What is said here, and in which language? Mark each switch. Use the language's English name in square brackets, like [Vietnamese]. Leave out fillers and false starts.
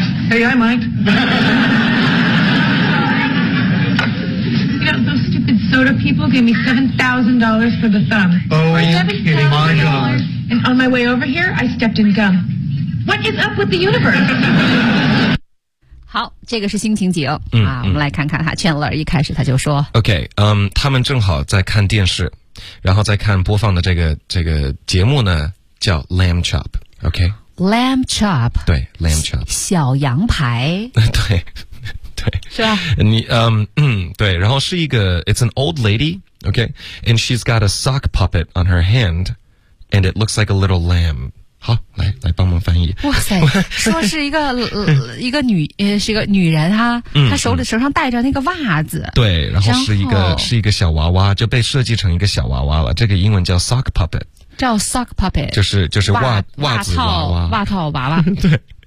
[English] Hey, I might. You know, those stupid soda people gave me $7,000 for the thumb. Oh, are you kidding? My God. And on my way over here, I stepped in gum. What is up with the universe? [Chinese] 好，这个是新情景我们来看看哈。 Chandler 一开始他就说，OK， 他们正好在看电视，然后在看播放的这个节目呢，叫 Lamb Chop，OK，、okay? Lamb Chop，对 ，Lamb Chop，小羊排，对，对，是吧？你对，然后是一个 [English] ，It's an old lady，OK，、okay? and she's got a sock puppet on her hand， and it looks like a little lamb。 [Chinese] 好，来帮忙翻译。哇塞，说是一个一个女是一个女人哈、啊，她手里手上戴着那个袜子，对，然后是一个小娃娃，就被设计成一个小娃娃了，这个英文叫 sock puppet，叫 sock puppet，就是袜子娃娃对。